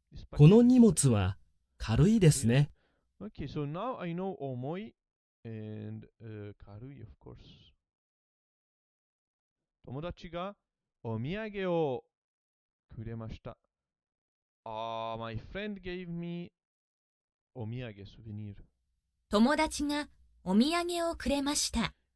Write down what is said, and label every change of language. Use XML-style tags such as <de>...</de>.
<ja>この荷物は軽いですね。</ja> <en>Okay, so now I know 重い and 軽い of course.</en> <ja>友達がお土産をくれました。</ja> <en>My friend gave me お土産 souvenir.</en> <ja>友達がお土産をくれました。</ja>